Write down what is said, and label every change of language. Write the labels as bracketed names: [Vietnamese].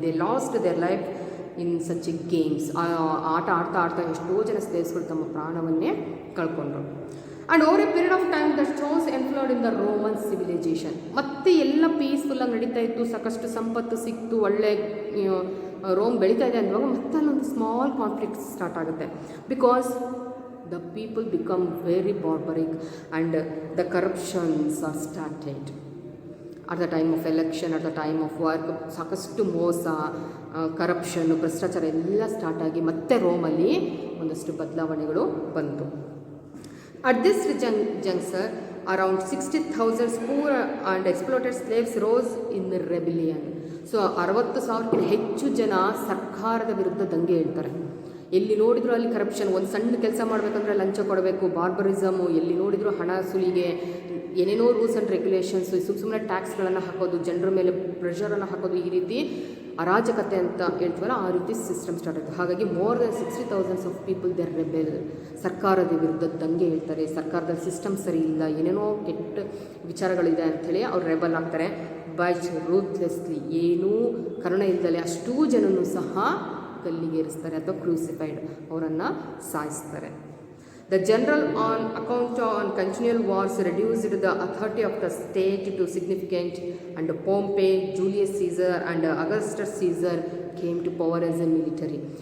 [English] They lost their life in such a games. [Kannada] ಆ ಆಟ ಆಡ್ತಾ ಎಷ್ಟೋ ಜನ ಸ್ಲೇವ್ಸ್ಗಳು ತಮ್ಮ ಪ್ರಾಣವನ್ನೇ ಕಳ್ಕೊಂಡ್ರು. [English] And over a period of time the stones unfolded in the Roman civilization. [Kannada] ಮತ್ತೆ ಎಲ್ಲ ಪೀಸ್ಫುಲ್ಲಾಗಿ ನಡೀತಾ ಇತ್ತು, ಸಾಕಷ್ಟು ಸಂಪತ್ತು ಸಿಕ್ತು, ಒಳ್ಳೆ ರೋಮ್ ಬೆಳೀತಾ ಇದೆ ಅನ್ನುವಾಗ ಮತ್ತೆ ಅಲ್ಲೊಂದು ಸ್ಮಾಲ್ ಕಾನ್ಫ್ಲಿಕ್ಟ್ ಸ್ಟಾರ್ಟ್ ಆಗುತ್ತೆ. [English] Because the people become very barbaric and the corruptions are started at the time of election, at the time of work. [Kannada] ಸಾಕಷ್ಟು ಮೋಸ, ಕರಪ್ಷನ್, ಭ್ರಷ್ಟಾಚಾರ ಎಲ್ಲ ಸ್ಟಾರ್ಟ್ ಆಗಿ ಮತ್ತೆ ರೋಮಲ್ಲಿ ಒಂದಷ್ಟು ಬದಲಾವಣೆಗಳು ಬಂತು. [English] At this juncture around 60,000 poor and exploited slaves rose in rebellion. [Kannada] So 60,000 ಹೆಚ್ಚು ಜನ ಸರ್ಕಾರದ ವಿರುದ್ಧ ದಂಗೆ ಹೇಳ್ತಾರೆ. ಎಲ್ಲಿ ನೋಡಿದ್ರು ಅಲ್ಲಿ ಕರಪ್ಷನ್. ಒಂದು ಸಣ್ಣ ಕೆಲಸ ಮಾಡಬೇಕಂದ್ರೆ ಲಂಚ ಕೊಡಬೇಕು, ಬಾರ್ಬರಿಸಮು, ಎಲ್ಲಿ ನೋಡಿದ್ರು ಹಣ ಸುಲಿಗೆ, ಏನೇನೋ ರೂಲ್ಸ್ ಆ್ಯಂಡ್ ರೆಗ್ಯುಲೇಷನ್ಸು, ಸುಮ್ಮನೆ ಟ್ಯಾಕ್ಸ್ಗಳನ್ನು ಹಾಕೋದು, ಜನರ ಮೇಲೆ ಪ್ರೆಷರನ್ನು ಹಾಕೋದು, ಈ ರೀತಿ ಅರಾಜಕತೆ ಅಂತ ಹೇಳ್ತೀವಲ್ಲ, ಆ ರೀತಿ ಸಿಸ್ಟಮ್ ಸ್ಟಾರ್ಟ್ ಆಯಿತು. ಹಾಗಾಗಿ [English] More than 60,000 of people there rebel. [Kannada] ಸರ್ಕಾರದ ವಿರುದ್ಧ ದಂಗೆ ಹೇಳ್ತಾರೆ, ಸರ್ಕಾರದಲ್ಲಿ ಸಿಸ್ಟಮ್ ಸರಿ ಇಲ್ಲ, ಏನೇನೋ ಕೆಟ್ಟ ವಿಚಾರಗಳಿದೆ ಅಂಥೇಳಿ ಅವ್ರು ರೆಬಲ್ ಆಗ್ತಾರೆ. ಬಟ್ ರೂತ್ಲೆಸ್ಲಿ, ಏನೂ ಕರುಣೆ ಇಲ್ಲದಲೆ ಅಷ್ಟೂ ಜನನೂ ಸಹ ಗಲ್ಲಿಗೇರಿಸ್ತಾರೆ ಅಥವಾ ಕ್ರೂಸಿಫೈಡ್, ಅವರನ್ನು ಸಾಯಿಸ್ತಾರೆ. [English] The general, on account on continual wars, reduced the authority of the state to significant, and Pompey, Julius Caesar and Augustus Caesar came to power as a military.